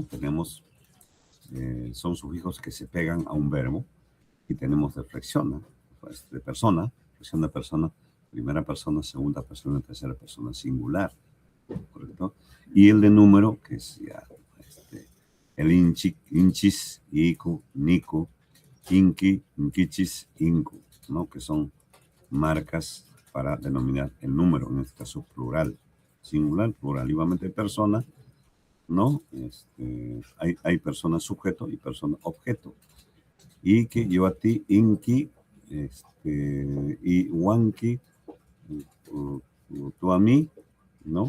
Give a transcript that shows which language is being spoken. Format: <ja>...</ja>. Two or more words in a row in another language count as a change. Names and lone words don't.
<es>Tenemos, son sufijos que se pegan a un verbo y tenemos de flexión, pues, de persona, flexión de persona, primera persona, segunda persona, tercera persona, singular, ¿correcto? Y el de número, que es ya el</es> <qu>inchis, iku, niku, inki, inkichis, inku,</qu> <es>¿no? Que son marcas para denominar el número, en este caso plural, singular, plural, igualmente persona, ¿no? Hay persona sujeto y persona objeto. Y que yo a ti, inki, y wanki, tú a mí, ¿no?</es>